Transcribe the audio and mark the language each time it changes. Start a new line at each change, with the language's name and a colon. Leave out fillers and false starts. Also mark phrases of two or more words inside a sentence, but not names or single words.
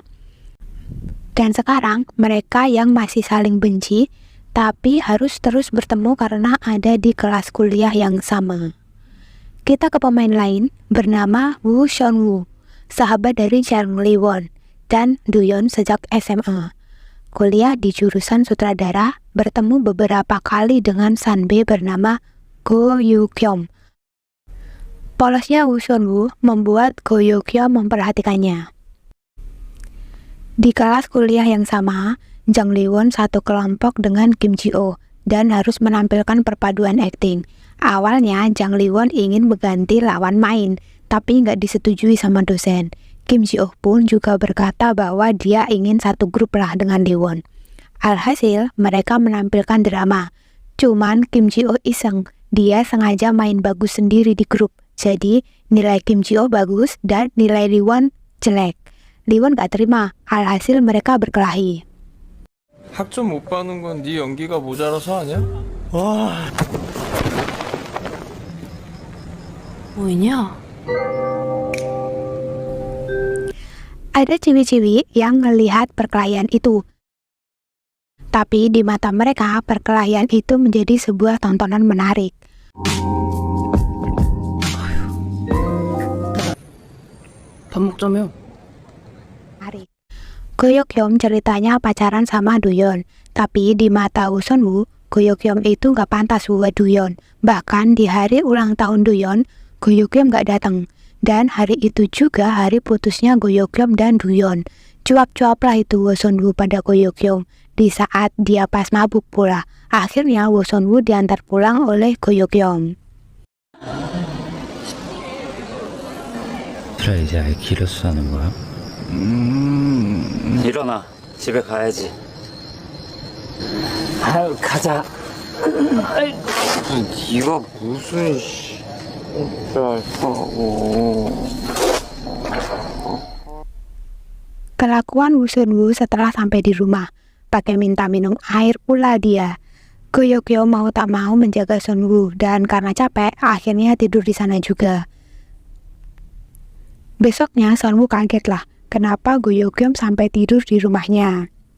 Indonesian: Dan sekarang, mereka yang masih saling benci, tapi harus terus bertemu karena ada di kelas kuliah yang sama. Kita ke pemain lain, bernama Woo Seon-woo, sahabat dari Jang Li-won dan Do-yeon sejak SMA. Kuliah di jurusan sutradara, bertemu beberapa kali dengan Sanbe bernama Go Yoo-kyum. Polosnya Woo Seon-woo membuat Go Yoo-kyum memperhatikannya. Di kelas kuliah yang sama, Jang Li-won satu kelompok dengan Kim Ji-oh dan harus menampilkan perpaduan akting. Awalnya Jang Li-won ingin mengganti lawan main, tapi nggak disetujui sama dosen. Kim Ji-oh pun juga berkata bahwa dia ingin satu grup lah dengan Li-won. Alhasil, mereka menampilkan drama. Cuman Kim Ji-oh iseng, dia sengaja main bagus sendiri di grup. Jadi, nilai Kim Ji-oh bagus dan nilai Li-won jelek. Li-won gak terima, alhasil mereka berkelahi.
Korean: 학점 못 받는 건 네 연기가 모자라서 아니야? 와. 뭐냐?
Indonesian: Ada ciwi-ciwi yang melihat perkelahian itu. Tapi di mata mereka, perkelahian itu menjadi sebuah tontonan menarik.
Korean: 밥 먹자며.
Indonesian: Go Yoo-kyum ceritanya pacaran sama Do-yeon, tapi di mata Woo Seon-woo, Go Yoo-kyum itu gak pantas buat Do-yeon. Bahkan di hari ulang tahun Do-yeon, Go Yoo-kyum gak datang. Dan hari itu juga hari putusnya Go Yoo-kyum dan Do-yeon. Cuap-cuap lah itu Woo Seon-woo pada Go Yoo-kyum di saat dia pas mabuk pula. Akhirnya Woo Seon-woo diantar pulang oleh Go Yoo-kyum.
Korean: 그래 이제 아예 길어서 사는 거야? 일어나 집에 가야지. 아유 가자. 네가 무슨 진짜고.
Indonesian: Kelakuan Woo Seon-woo setelah sampai di rumah, pakai minta minum air pula dia. Go Yoo-kyum mau tak mau menjaga Seon-woo dan karena capek, akhirnya tidur di sana juga. Besoknya Seon-woo kaget lah, kenapa Go Yoo-kyum sampai tidur di rumahnya.